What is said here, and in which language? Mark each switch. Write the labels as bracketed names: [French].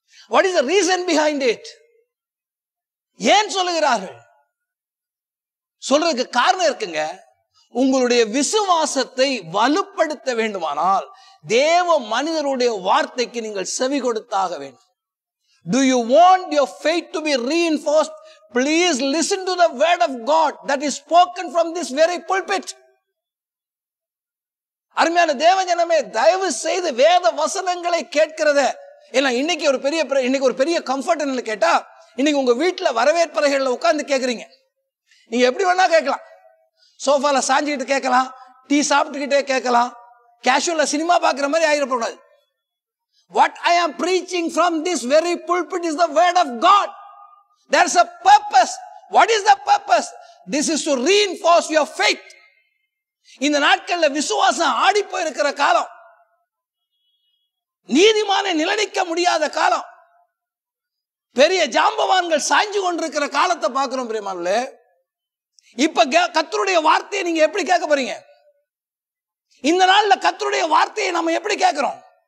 [English] What is the reason behind it? [Tamil] ஏன் சொல்லுகிறார்கள்? சொல்றதுக்கு காரணம் இருக்குங்க. உங்களுடைய விசுவாசத்தை வலுப்படுத்த வேண்டுமானால் தேவ மனிதருடைய வார்த்தைக்கு நீங்கள் செவி கொடுத்தாக வேண்டும். [English] Do you want your faith to be reinforced? Please listen to the word of God that is spoken from this very pulpit. [Tamil] அருமையான தேவஜனமே, தயவு செய்து வேத வசனங்களை கேட்கிறத ஏன்னா இன்னைக்கு ஒரு பெரிய கம்ஃபர்ட் என்ன கேட்டா, இன்னைக்கு உங்க வீட்டுல வரவேற்பறைகள்ல உட்கார்ந்து கேட்கறீங்க. நீங்க எப்படி வேணா கேட்கலாம். சோஃபால சாஞ்சிக்கிட்டு கேட்கலாம், டீ சாப்பிட்டுக்கிட்டே கேட்கலாம், கேஷுவலா சினிமா பாக்குற மாதிரி ஆயிடக்கூடாது. [English] What I am preaching from this very pulpit is the word of God. There's a purpose. What is the purpose? This is to reinforce your faith. [Tamil] இந்த நாட்கள்ல விசுவாசம் ஆடி போயிருக்கிற காலம், நீதிமானை நிலைநிற்க முடியாத காலம், பெரிய ஜாம்பவான்கள் சாய்ஞ்சு கொண்டிருக்கிற காலத்தை பார்க்கிறோம் பிரியமானவர்களே. இப்ப கர்த்தருடைய வார்த்தையை நீங்க எப்படி கேட்க போறீங்க? இந்த நாள்ல கர்த்தருடைய வார்த்தையை நம்ம எப்படி கேட்கிறோம்?